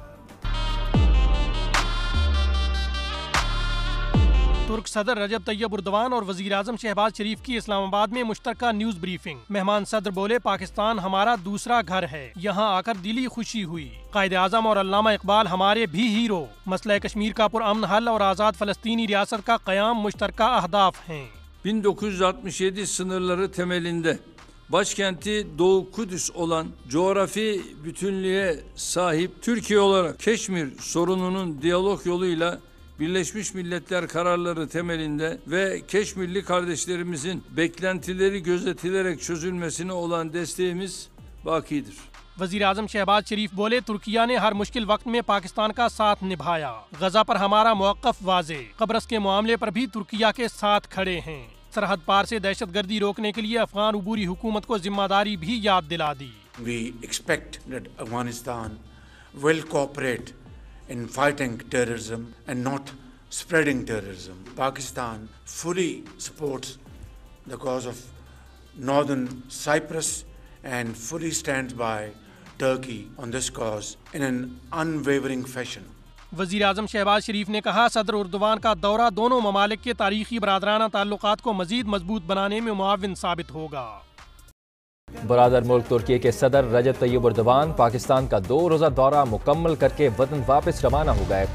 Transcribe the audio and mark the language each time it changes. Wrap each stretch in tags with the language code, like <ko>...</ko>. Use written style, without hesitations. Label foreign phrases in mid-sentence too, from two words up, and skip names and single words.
<ur>ترک صدر رجب طیب اردوان اور وزیر اعظم شہباز شریف کی اسلام آباد میں مشترکہ</ur> <en>news briefing.</en> <ur>مہمان صدر بولے، پاکستان ہمارا دوسرا گھر ہے، یہاں آ کر دلی خوشی ہوئی. قائد اعظم اور علامہ اقبال ہمارے بھی ہیرو۔ مسئلہ کشمیر کا پرامن حل اور آزاد فلسطینی ریاست کا قیام مشترکہ اہداف ہیں.</ur> <tr>1967 sınırları temelinde başkenti Doğu Kudüs olan coğrafi bütünlüğe sahip Türkiye olarak Keşmir sorununun diyalog yoluyla Birleşmiş Milletler kararları temelinde ve Keşmirli kardeşlerimizin beklentileri gözetilerek çözülmesine olan desteğimiz bakidir.</tr> <ur>وزیر اعظم شہباز شریف بولے، ترکیہ نے ہر مشکل وقت میں پاکستان کا ساتھ نبھایا. غزہ پر ہمارا موقف واضح، قبرص کے معاملے پر بھی ترکیہ کے ساتھ کھڑے ہیں. سرحد پار سے دہشت گردی روکنے کے لیے افغان عبوری حکومت کو ذمہ داری بھی یاد دلا دی.</ur> <en>We expect that Afghanistan will cooperate in fighting terrorism and not spreading terrorism. Pakistan fully supports the cause of Northern Cyprus and fully stands by Turkey on this cause in an unwavering fashion.</en> <ur>وزیر اعظم شہباز شریف نے کہا، صدر اردوان کا دورہ دونوں ممالک کے تاریخی برادرانہ تعلقات کو مزید مضبوط بنانے میں معاون ثابت ہوگا. برادر ملک ترکی کے صدر رجب طیب اردوان پاکستان کا 2 روزہ دورہ مکمل کر کے وطن واپس روانہ ہو گئے.</ur>